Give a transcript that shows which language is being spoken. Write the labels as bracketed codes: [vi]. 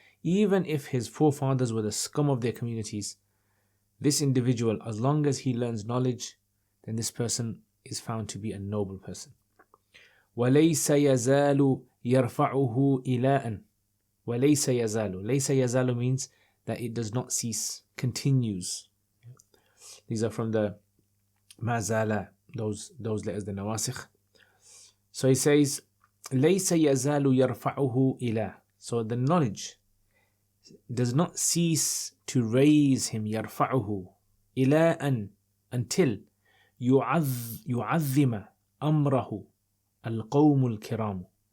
[en] Even if his forefathers were the scum of their communities, this individual, as long as he learns knowledge, then this person is found to be a noble person. [ar] وَلَيْسَ يَزَالُ يَرْفَعُهُ إِلَىٰ. وَلَيْسَ يَزَالُ. لَيْسَ يَزَالُ [en] means that it does not cease, continues. These are from the mazala, those letters, the nawasikh. So he says, [ar] لَيْسَ يَزَالُ يَرْفَعُهُ إِلَىٰ. [en] So the knowledge does not cease to raise him, [ar] يَرْفَعُهُ إِلَىٰ أَن, [en] until [ar] يُعَظِّمَ أَمْرَهُ القوم الكرام.